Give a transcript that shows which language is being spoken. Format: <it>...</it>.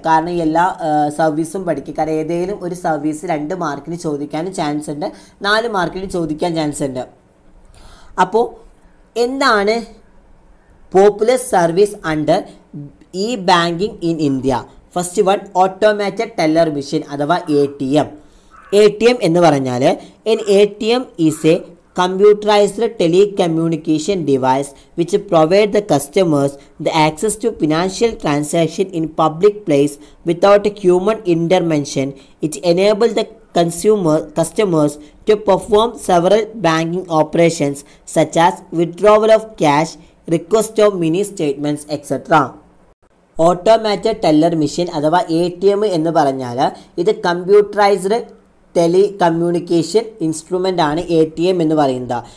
<ml>കാരണം ഈ എല്ലാ സർവീസും പഠിക്കുക. കാരണം ഏതെങ്കിലും ഒരു സർവീസ് 2 മാർക്കിന് ചോദിക്കാനും ചാൻസ് ഉണ്ട്, 4 മാർക്കിന് ചോദിക്കാൻ ചാൻസ് ഉണ്ട്. അപ്പോൾ എന്താണ്</ml> <en>Popular service under e banking in India?</en> <ml>First one, automated teller machine അഥവാ ATM. ATM എന്ന് പറഞ്ഞാൽ</ml> <en>ATM is a computerized telecommunication device which provide the customers the access to financial transaction in public place without human intervention. It enables the customers to perform several banking operations such as withdrawal of cash, request of mini statements, etc.</en> <ml>Automated teller machine അഥവാ ATM എന്ന് പറഞ്ഞാൽ ഇത് computerised tele communication instrument ആണ് ATM എന്ന് പറയുന്നത്.</ml>